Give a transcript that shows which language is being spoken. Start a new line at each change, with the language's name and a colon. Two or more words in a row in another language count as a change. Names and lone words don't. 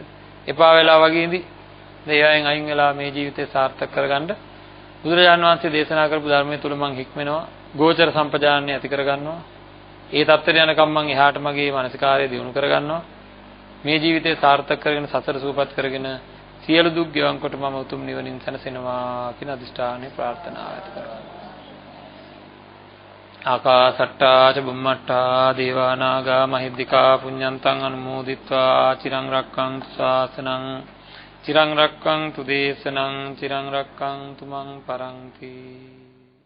Sinhala: එපා වෙලා වගේ ඉදී දෙයයන් අයින් වෙලා මේ ජීවිතය සාර්ථක කරගන්න බුදුරජාණන් වහන්සේ දේශනා කරපු ධර්මයේ තුල මං හික්මෙනවා. ගෝචර සම්පජානනය ඇති කරගන්නවා. ඒ தත්තර යනකම් මං එහාට මගේ මානසිකාරය දියුණු කරගන්නවා. මේ ජීවිතය සාර්ථක කරගෙන සසර සූපත් කරගෙන සියලු දුක් ගෙවන් කොට මම උතුම් නිවනින් සැනසෙනවා කියන අදිෂ්ඨානය ප්‍රාර්ථනාව ඇති කරගන්නවා.
Pali: ආකාසට්ටා ච බුම්මට්ටා දේවා නාග මහිද්దికා පුඤ්ඤන්තං අනුමෝදිත්වා චිරං රක්ඛන්තු ශාසනං චිරං රක්ඛන්තු දේශනං චිරං රක්ඛන්තු මං පරන්ති.